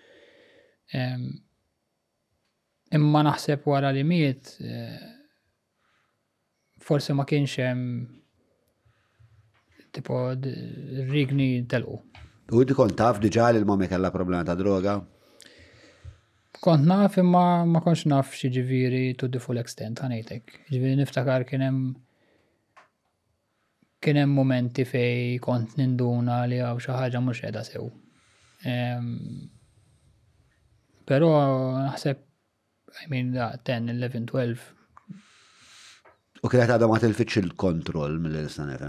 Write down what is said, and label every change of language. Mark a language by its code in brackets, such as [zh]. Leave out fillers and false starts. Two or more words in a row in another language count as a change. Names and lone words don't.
[mt] Imma naħseb wara li miet forsi ma kienx hemm tipo rigni telqu. U inti kont taf diġà li l-mami kellha problema ta' droga? Kont naf imma ma kontx naf xi ġifieri [en] to the full extent [mt] ħanejtek. Ġifieri niftakar kien hemm momenti fej kont ninduna li hawn xi ħaġa mhux qiegħda sew. Però naħseb 10, 11, 12. U kienet għadha ma tilfitx il-kontroll mill-lista nifhem?